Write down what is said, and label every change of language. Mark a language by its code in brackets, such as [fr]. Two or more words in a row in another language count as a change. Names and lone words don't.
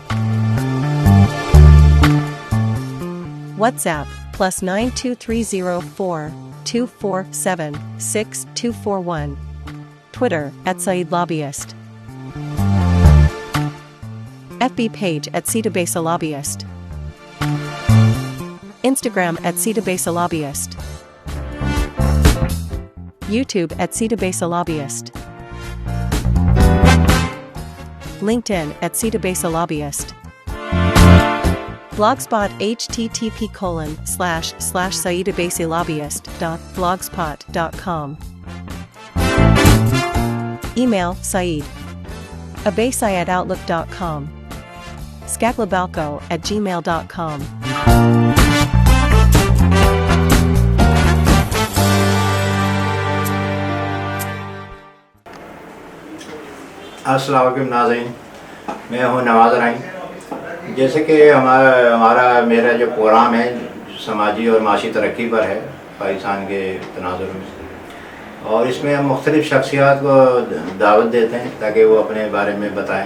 [en] WhatsApp +92304 247 6241. Twitter @Saeed Lobbyist. FB page @Cetabasa Lobbyist. Instagram @Cetabasa Lobbyist. YouTube @Cetabasa Lobbyist. LinkedIn @Cetabasa Lobbyist. Blogspot http://saeedabasilobbyist.blogspot.com. Email Saeed abasi@outlook.com. Skaglabalco@gmail.com. [ur] السلام علیکم ناظرین، میں ہوں نواز رائن. جیسے کہ میرا جو پروگرام ہے سماجی اور معاشی ترقی پر ہے پاکستان کے تناظر میں، اور اس میں ہم مختلف شخصیات کو دعوت دیتے ہیں تاکہ وہ اپنے بارے میں بتائیں.